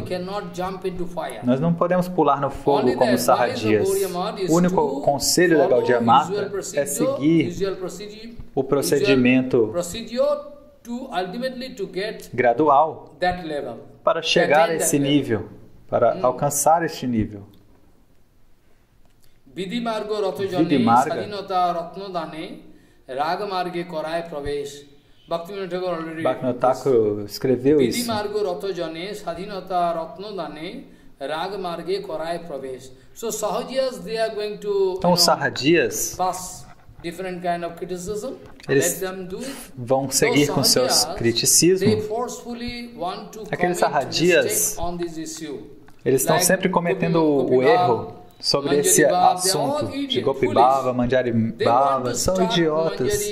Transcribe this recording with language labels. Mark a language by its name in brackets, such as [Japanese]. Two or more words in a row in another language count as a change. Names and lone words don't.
[Portuguese] Nós não podemos pular no fogo como Sahajiyas. O único conselho da Gaudiya Mata é seguir o procedimento gradual para chegar a esse nível, para alcançar este nível. [Bangla] বিধি মার্গ রতজনে স্বাধীনতা রত্নদানে রাগ মার্গে করাই প্রবেশ. [Portuguese] Bhaktivinoda Thakur escreveu isso. [Bangla] বিধি মার্গ রতজনে স্বাধীনতা রত্নদানে রাগ মার্গে করাই প্রবেশ. [English] So Sahajiyas, they are going to [Portuguese] então os Sahajiyas [English] different kind of criticism. [Portuguese] Eles vão seguir com seus criticismos. Aqueles Sahajiyas, eles estão sempre cometendo o erro sobre esse assunto de Gopi Bhava, Manjari Bhava, são idiotas.